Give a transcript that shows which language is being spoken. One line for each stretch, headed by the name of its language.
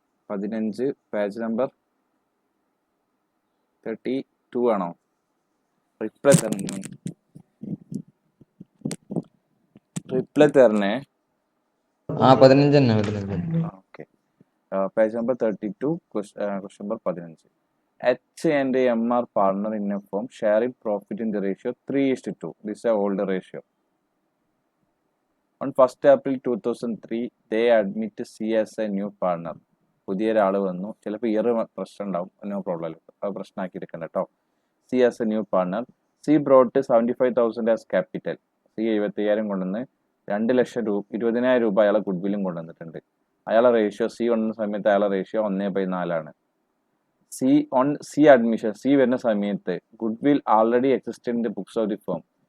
Malayalam: 15 page number 32 ആണോ? Reply തരണേ. 15 തന്നെ 15.
English: Okay, page number 32, question number 15. H and M are partner in a firm sharing profit in the ratio 3:2. This is a older ratio. On 1st April 2003, they admit C as a new partner.
Malayalam: പുതിയ ഒരാൾ വന്നു, ചിലപ്പോൾ year പ്രശ്നം ഉണ്ടാവും,
English: no problem,
Malayalam: അത് പ്രശ്നമാക്കി എടുക്കണ്ട കേട്ടോ.
English: C as a new partner. C brought 75,000 as capital.
Malayalam: C 75,000 കൊണ്ടുവന്ന് 20,000 രൂപ അയാളെ ഗുഡ്വില്ലും കൊണ്ടുവന്നിട്ടുണ്ട്. അയാളെ റേഷ്യോ C കൊണ്ടുവന്ന സമയത്ത് അയാളെ റേഷ്യോ 1/4 ആണ്. C admission, C വരുന്ന സമയത്ത് goodwill
English: Already exist in the books of the firm.